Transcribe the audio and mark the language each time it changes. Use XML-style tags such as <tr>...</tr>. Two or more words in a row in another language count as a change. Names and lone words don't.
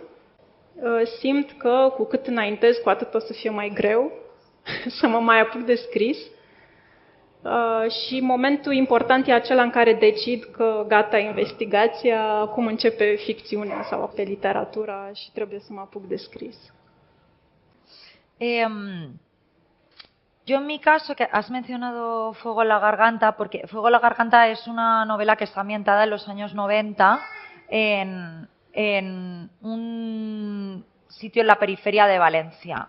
<ro>Simt că cu cât înaintez, cu atât o să fie mai greu să mă mai apuc de scris. Și momentul important e acela în care decid că gata investigația, acum începe ficțiunea sau pe literatura și trebuie să mă apuc de scris.</ro> <es>Yo en mi caso, que has mencionado Fuego en la Garganta, porque Fuego en la Garganta es una novela que está ambientada en los años 90 en un sitio en la periferia de Valencia.</es>